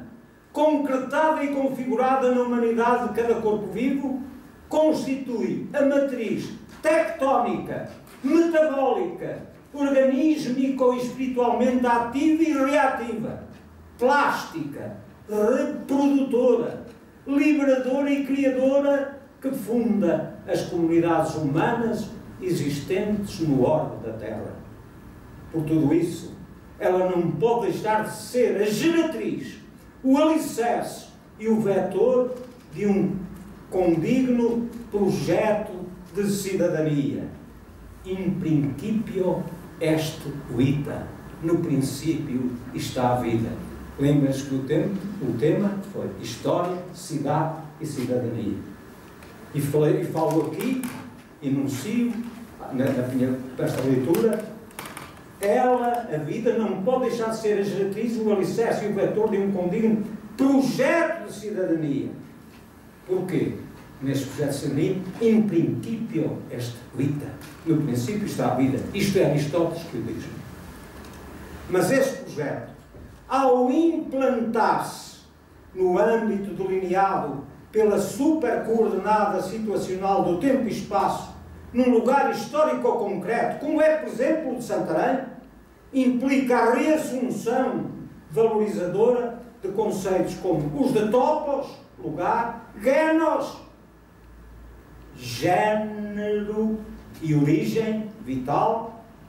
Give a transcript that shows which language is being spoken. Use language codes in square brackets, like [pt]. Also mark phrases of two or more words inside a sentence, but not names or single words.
[pt] concretada e configurada na humanidade de cada corpo vivo, constitui a matriz tectónica, metabólica, organísmico e espiritualmente ativa e reativa, plástica, reprodutora, liberadora e criadora, que funda as comunidades humanas existentes no orbe da Terra. Por tudo isso, ela não pode deixar de ser a geratriz, o alicerce e o vetor de um condigno projeto de cidadania. [la] In principio est vita. [pt] No princípio está a vida. Lembra-se que o tema foi História, Cidade e Cidadania. E falo aqui, enuncio, nesta leitura, ela, a vida, não pode deixar de ser a geratriz, o alicerce e o vetor de um condigno projeto de cidadania. Porquê? Neste projeto de cidadania, [la] in principio est vita. [pt] No princípio está a vida. Isto é Aristóteles que o diz. Mas este projeto, ao implantar-se no âmbito delineado pela supercoordenada situacional do tempo e espaço, num lugar histórico ou concreto, como é, por exemplo, o de Santarém, implica a reassunção valorizadora de conceitos como os de topos, lugar, genos, género e origem vital,